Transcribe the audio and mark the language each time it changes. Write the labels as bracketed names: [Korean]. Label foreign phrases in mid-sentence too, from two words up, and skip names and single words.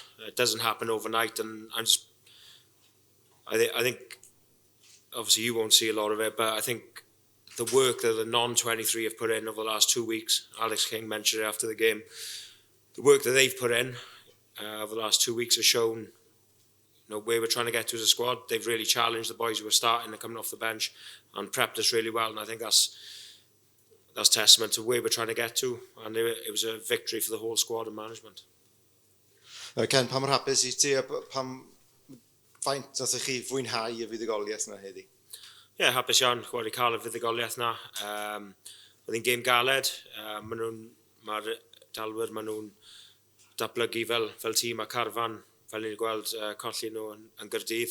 [English] It doesn't happen overnight, and I think obviously you won't see a lot of it, but I think the work that the non-23 have put in over the last 2 weeks, Alex King mentioned it after the game, the work that they've put in over the last 2 weeks has shown where we're trying to get to as a squad. They've really challenged the boys who were starting and coming off the bench and prepped us really well, and I think that's testament to where we're trying to get to, and it was a victory for the whole squad and management. [Welsh] Ken, pa mor hapus I ti, faint nathach chi fwynhau y fuddugoliaeth yna heddi? Ie, hapus iawn gweld I cael y fuddugoliaeth yna. Oedd hi'n gêm galed. Mae'r dalwyr, maen nhw'n datblygu fel tîm a carfan, fel ni'n gweld colli nhw yn Gaerdydd.